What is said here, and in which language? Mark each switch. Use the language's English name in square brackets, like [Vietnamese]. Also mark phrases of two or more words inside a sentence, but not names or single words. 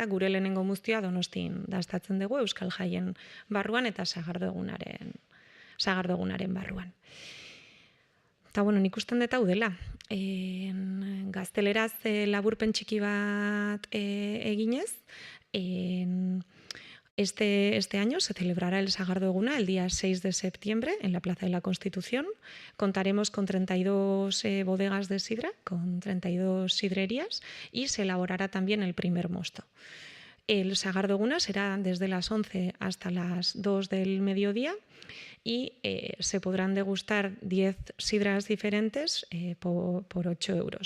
[Basque] Gure lehenengo muztioa Donostin dastatzen dugu Euskal Jaien barruan eta sagardo egunaren barruan. Eta, nik usten dut hau dela. Gazteleraz laburpen txiki bat eginez, [Spanish] este año se celebrará el Sagardo Eguna el día 6 de septiembre en la Plaza de la Constitución. Contaremos con 32 bodegas de sidra, con 32 sidrerías, y se elaborará también el primer mosto. El Sagardo Eguna será desde las 11 hasta las 2 del mediodía, y se podrán degustar 10 sidras diferentes por 8 euros.